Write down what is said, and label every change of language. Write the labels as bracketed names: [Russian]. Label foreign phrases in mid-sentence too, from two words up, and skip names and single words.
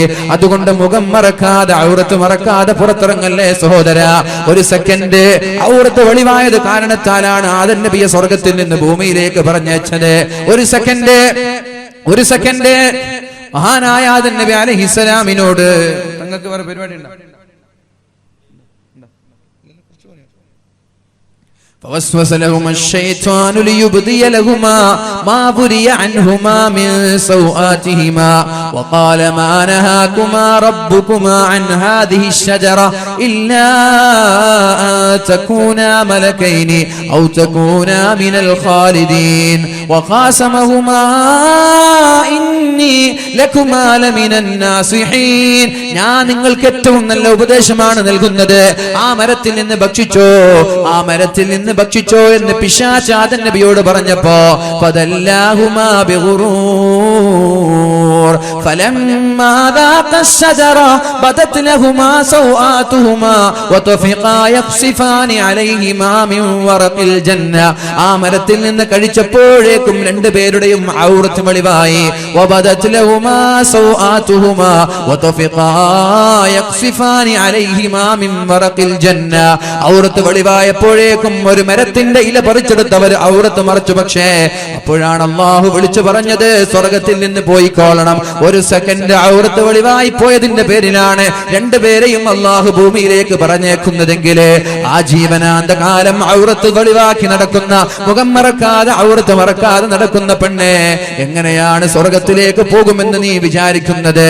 [Malayalam] അതുകൊണ്ട് മുഖം മറക്കാതെ, ഔറത്ത് മറക്കാതെ പുറത്തിറങ്ങല്ലേ സഹോദര. ഒരു സെക്കൻഡ് ഔറത്ത് വെളിവായത് കാരണത്താലാണ് ആദം നബിയെ സ്വർഗത്തിൽ നിന്ന് ഭൂമിയിലേക്ക് പറഞ്ഞയച്ചത്. ഒരു സെക്കൻഡ് മഹാനായ ആദം നബി അലൈഹിസ്സലാമിനോട് നിങ്ങൾക്ക് വേറെ പരിപാടി ഉണ്ടോ? [Arabic] فوسوس لهما الشيطان ليبدي لهما ما بري عنهما من سوآتهما وقال ما نهاكما ربكما عن هذه الشجرة إلا أن تكونا ملكين أو تكونا من الخالدين وقاسمهما إني لكما لمن الناصحين [Malayalam] ഞാൻ നിങ്ങൾക്ക് ഏറ്റവും നല്ല ഉപദേശമാണ് നൽകുന്നത്, ആ മരത്തിൽ നിന്ന് ഭക്ഷിച്ചോ എന്ന് പിശാച് ആദം നബിയോട് പറഞ്ഞപ്പോ [Arabic] ഫദല്ലാഹുമാ بغرور فلما ذاقا الشجرة بدت لهما سوآتهما وطفقا يخصفان عليهما من ورق الجنة [Malayalam] ആ മരത്തിൽ നിന്ന് കഴിച്ചപ്പോഴേക്കും രണ്ടുപേരുടെയും ഔറത്ത് വെളിവായി [Arabic] وبدت لهما سوآتهما وطفقا يخصفان عليهما من ورق الجنة [Malayalam] ഔറത്ത് വെളിവായപ്പോഴേക്കും ഒരു മരത്തിന്റെ ഇല പറിച്ചെടുത്തവർ ഔറത്ത് മറച്ചു. പക്ഷേ അപ്പോഴാണ് അല്ലാഹു വിളിച്ചു പറഞ്ഞത് സ്വർഗ്ഗത്തിൽ നിന്ന് പോയിക്കോളണം. ഒരു സെക്കൻഡ് ഔറത്ത് വെളിവായി പോയതിന്റെ പേരിലാണ് രണ്ടുപേരെയും അല്ലാഹു ഭൂമിയിലേക്ക് പറഞ്ഞേക്കുന്നതെങ്കിൽ ആ ജീവനാന്ത കാലം ഔറത്ത് വെളിവാക്കി നടക്കുന്ന, മുഖം മറക്കാതെ ഔറത്ത് മറക്കാതെ നടക്കുന്ന പെണ്ണെ എങ്ങനെയാണ് സ്വർഗ്ഗത്തിലേക്ക് പോകുമെന്ന് നീ വിചാരിക്കുന്നത്?